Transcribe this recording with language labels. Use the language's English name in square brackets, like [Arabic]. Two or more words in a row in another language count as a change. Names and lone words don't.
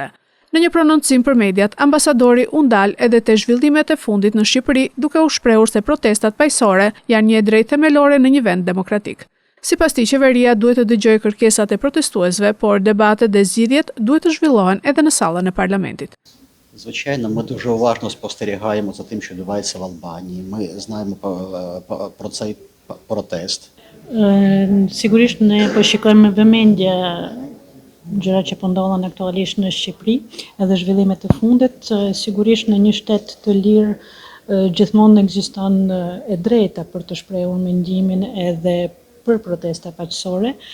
[Albanian] Në një prononcim për mediat, ambasadori u ndal edhe te zhvillimet e fundit në Shqipëri, duke u shprehur se protestat paqësore janë një drejtë themelore në një vend demokratik. Sipas tij, qeveria duhet të dëgjojë kërkesat e protestuesve, por debatet dhe zgjidhjet duhet të zhvillohen edhe në sallën e parlamentit. [Ukrainian] Звичайно, ми дуже уважно спостерігаємо за тим, що відбувається в Албанії. Ми знаємо про цей протест. [Albanian] Sigurisht ne po shikojmë me vëmendje gjërat që po ndodhen aktualisht në Shqipëri, edhe zhvillimet e fundit. Sigurisht në një shtet të lirë gjithmonë ekziston e drejta për të shprehur mendimin edhe për protesta paqësore.